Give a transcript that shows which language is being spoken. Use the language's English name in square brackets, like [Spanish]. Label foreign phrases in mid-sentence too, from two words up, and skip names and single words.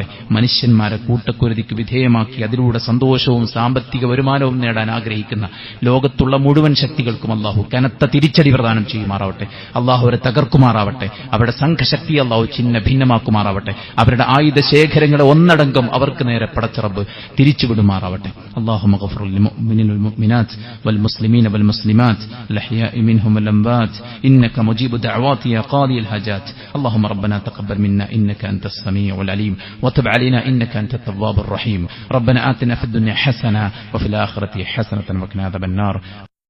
[Malayalam] മനുഷ്യന്മാരെ കൂട്ടക്കുരുതിക്ക് വിധേയമാക്കി അതിലൂടെ സന്തോഷവും സാമ്പത്തിക വരുമാനവും നേടാൻ ആഗ്രഹിക്കുന്ന ലോകത്തുള്ള മുഴുവൻ ശക്തികൾക്കും അള്ളാഹു കനത്ത തിരിച്ചടി പ്രദാനം ചെയ്യുമാറാവട്ടെ. അള്ളാഹു അവരെ തകർക്കുമാറാവട്ടെ. അവരുടെ സംഘശക്തി അള്ളാഹു ചിഹ്ന ഭിന്നമാക്കുമാറാവട്ടെ. അവരുടെ ആയുധ ശേഖരങ്ങളെ ഒന്നടങ്കം അവർക്ക് നേരെ പടച്ചറബ് തിരിച്ചുവിടുമാറാവട്ടെ. [Arabic] اللهم اغفر للمؤمنين والمؤمنات والمسلمين والمسلمات الأحياء منهم والأموات إنك مجيب دعوات يا قاضي الحاجات اللهم ربنا تقبل منا إنك أنت السميع العليم وتب علينا إنك أنت التواب الرحيم ربنا آتنا في الدنيا حسنة وفي الآخرة حسنة وقنا عذاب النار